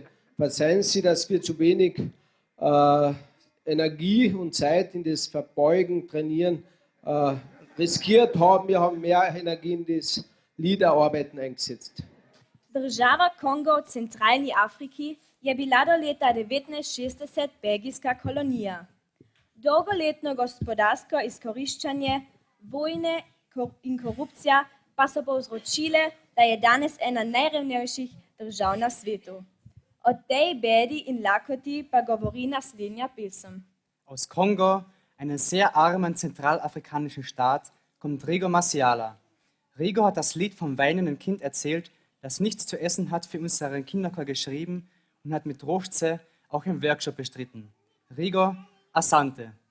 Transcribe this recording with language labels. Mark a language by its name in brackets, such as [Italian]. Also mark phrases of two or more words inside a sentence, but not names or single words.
[German] Verzeihen Sie, dass wir zu wenig Energie und Zeit in das Verbeugen, Trainieren riskiert haben. Wir haben mehr Energie in das Liederarbeiten eingesetzt. [Slovenian] Država Kongo v centralni Afriki je bila do leta 1960 belgijska kolonija. Dolgoletno gospodarsko izkoriščanje, vojne in korupcija pa so povzročile, da je danes ena najrevnejših držav na svetu. O tej bedi in lakoti pa govori naslednja pesem. [German] Aus Kongo, einem sehr armen zentralafrikanischen Staat, kommt Rigo Masiala. Rigo hat das Lied vom weinenden Kind erzählt, das nichts zu essen hat, für unseren Kinderchor geschrieben und hat mit Rochze auch im Workshop bestritten. Rigo, Asante.